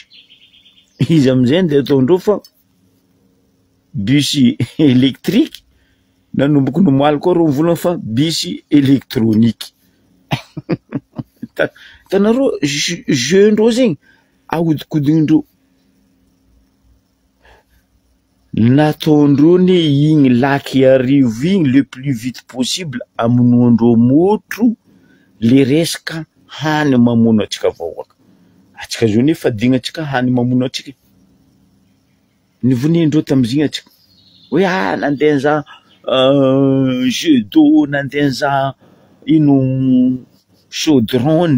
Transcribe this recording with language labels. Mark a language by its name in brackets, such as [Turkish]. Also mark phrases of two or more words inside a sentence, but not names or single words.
[Malagasy] Izy amizay ndeha ataondreo fa [French] bus électrique, [Malagasy] nanomboky nomaly koa reo volana fa [French] bus électronique. [Malagasy] Tanareo jeu-ndreo zegny ahodikodindreo. Nataondreo ne igny laky arivo igny [French] le plus vite possible [Malagasy] amonoandreo motro le resaka hany mamono atsika vahoaka. Atsika zao nefa dignatsika hany mamono atsika. Nivonendreo tamizigny atsika hoe nandeha nizaha [French] jeu d'eau, [Malagasy] nandeha nizaha ino chaudron.